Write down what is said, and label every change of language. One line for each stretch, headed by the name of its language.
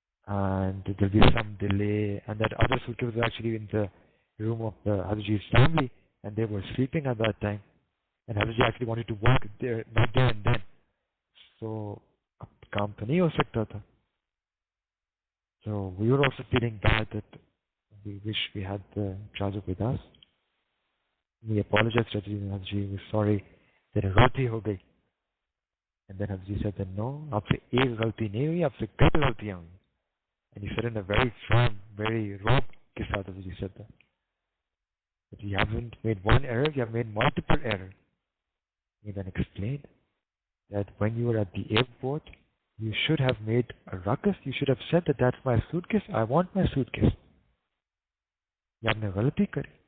English: And there'll be some delay, and that other suitcase was actually in the room of the Hazaji's family, and they were sleeping at that time, and Hazaji actually wanted to work there, not there and then.
Hindi: So, काम तो नहीं हो सकता था.
English: So we were also feeling bad that we wish we had the charger with us. We apologized to Hazaji, we're sorry that a
Hindi: गलती हो गई.
English: And then Hazaji said that no,
Hindi: आपसे एक गलती नहीं हुई, आपसे कई गलतियां हुई.
English: And he said in a very firm, very rough
Hindi: के साथ
English: Hazaji said that. But you haven't made one error, you have made multiple errors. He then explained that when you were at the airport, you should have made a ruckus. You should have said that that's my suitcase. I want my suitcase. You have
Hindi: गलती करी.